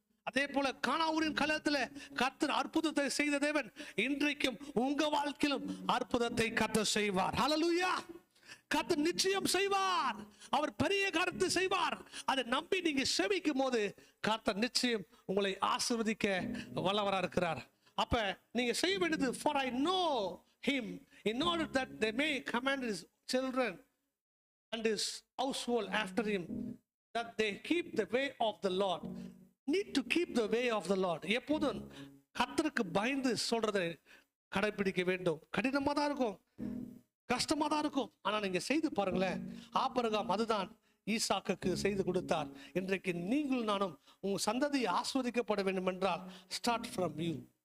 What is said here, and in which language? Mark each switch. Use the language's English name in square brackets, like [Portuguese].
[Tamil] அதே போல கானாவூரின் களத்துல கர்த்தர் அற்புதத்தை செய்த தேவன் இன்றைக்கும் உங்க வாழ்க்கையிலும் அற்புதத்தை கர்த்தர் செய்வார். ஹல்லேலூயா. கர்த்தர் நிச்சயம் செய்வார். அவர் பெரிய காரியத்தை செய்வார். அதை நம்பி நீங்க செபிக்கும் போது கர்த்தர் நிச்சயம் உங்களை ஆசீர்வதிக்க வல்லவரா இருக்கிறார். அப்ப நீங்க செய்ய வேண்டியது, [English] for I know him in order that they may command his children and his household after him, that they keep the way of the Lord. Need to keep the way of the Lord. [Tamil] எப்போதும் கர்த்தருக்கு பயந்து சொல்றதை கடைபிடிக்க வேண்டும். கடினமா தான் இருக்கும், கஷ்டமா தான் இருக்கும். ஆனா நீங்க செய்து பாருங்களேன். ஆபிரகாம் அதுதான் ஈசாக்குக்கு செய்து கொடுத்தார். இன்றைக்கு நீங்களும் நானும் உங்க சந்ததி ஆஸ்வதிக்கப்பட வேண்டும் என்றால் [English] Start from you.